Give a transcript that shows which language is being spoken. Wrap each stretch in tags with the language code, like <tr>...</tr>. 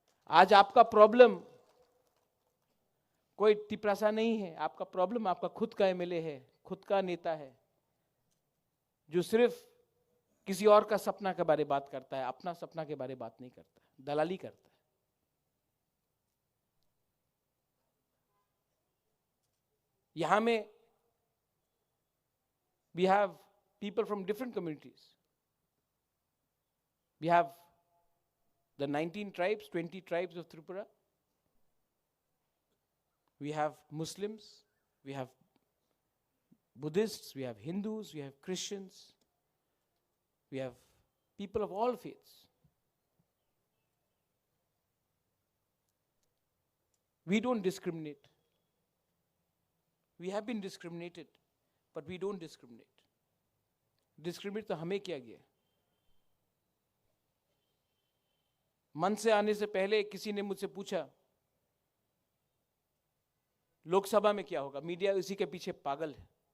<hi>आज आपका प्रॉब्लम कोई तिपरासा नहीं है, आपका प्रॉब्लम आपका खुद का एमएलए है, खुद का नेता है, जो सिर्फ किसी और का सपना के बारे में बात करता है, अपना सपना के बारे में बात नहीं करता, दलाली करता है। यहां में</hi> <en>we have people from different communities. We have the 19 tribes, 20 tribes of Tripura. We have Muslims, we have Buddhists, we have Hindus, we have Christians, we have people of all faiths. We don't discriminate. We have been discriminated, but we don't discriminate.</en> <hi>Discriminate तो हमें किया गया। मन से आने से पहले किसी ने मुझसे पूछा लोकसभा में क्या होगा। मीडिया इसी के पीछे पागल है।</hi>